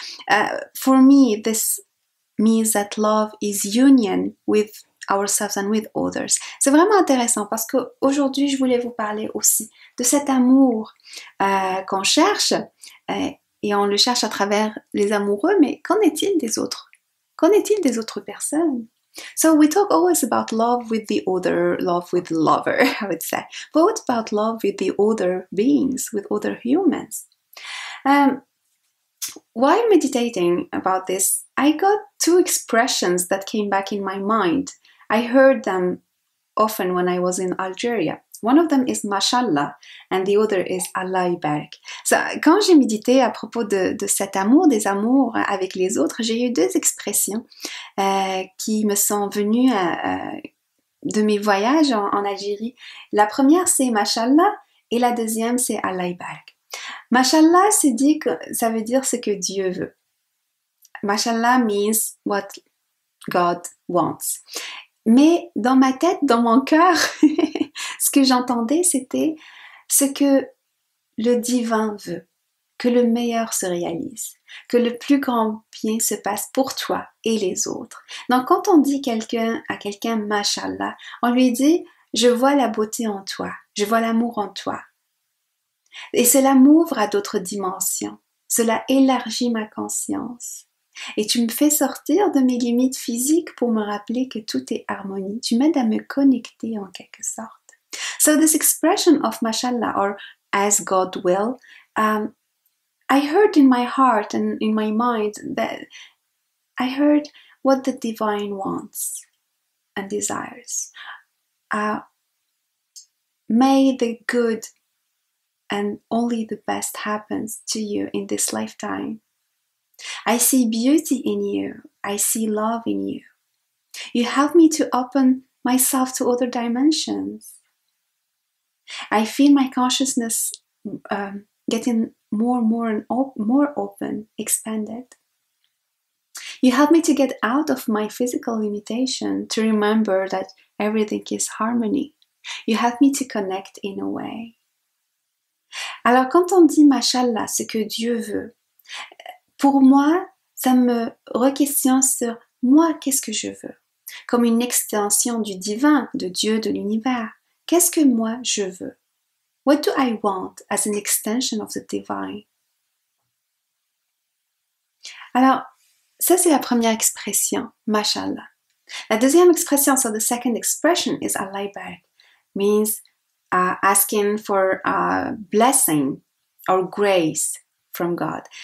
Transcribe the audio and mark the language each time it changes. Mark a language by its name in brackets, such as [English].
[English] So for me, this means that love is union with ourselves and with others. [French] C'est vraiment intéressant parce qu'aujourd'hui, je voulais vous parler aussi de cet amour qu'on cherche et on le cherche à travers les amoureux, mais qu'en est-il des autres? Qu'en est-il des autres personnes? [English] So we talk always about love with the other, love with the lover, I would say. But what about love with the other beings, with other humans? While meditating about this, I got two expressions that came back in my mind. I heard them often when I was in Algeria. One of them is mashallah and the other is Allah Ibarak. [French] So, quand j'ai médité à propos de cet amour, des amours avec les autres, j'ai eu deux expressions qui me sont venues de mes voyages en Algérie. La première c'est mashallah et la deuxième c'est Allah Ibarak. Mashallah, ça veut dire ce que Dieu veut. [English] Mashallah means what God wants. [French] Mais dans ma tête, dans mon cœur, ce que j'entendais, c'était ce que le divin veut, que le meilleur se réalise, que le plus grand bien se passe pour toi et les autres. Donc quand on dit à quelqu'un mashallah, on lui dit je vois la beauté en toi, je vois l'amour en toi. Et cela m'ouvre à d'autres dimensions, cela élargit ma conscience. Et tu me fais sortir de mes limites physiques pour me rappeler que tout est harmonie. Tu m'aides à me connecter en quelque sorte. [English] So this expression of mashallah or as God will, I heard in my heart and in my mind that I heard what the divine wants and desires. May the good and only the best happens to you in this lifetime. I see beauty in you. I see love in you. You help me to open myself to other dimensions. I feel my consciousness getting more and more open, expanded. You help me to get out of my physical limitation, to remember that everything is harmony. You help me to connect in a way. [French] Alors quand on dit mashallah, ce que Dieu veut, pour moi, ça me re-questionne sur moi, qu'est-ce que je veux? Comme une extension du divin, de Dieu, de l'univers. Qu'est-ce que moi je veux? [English] What do I want as an extension of the divine? [French] Alors, ça c'est la première expression, mashallah. La deuxième expression, [English] so the second expression is Allah Ibarak, means asking for a blessing or grace from God.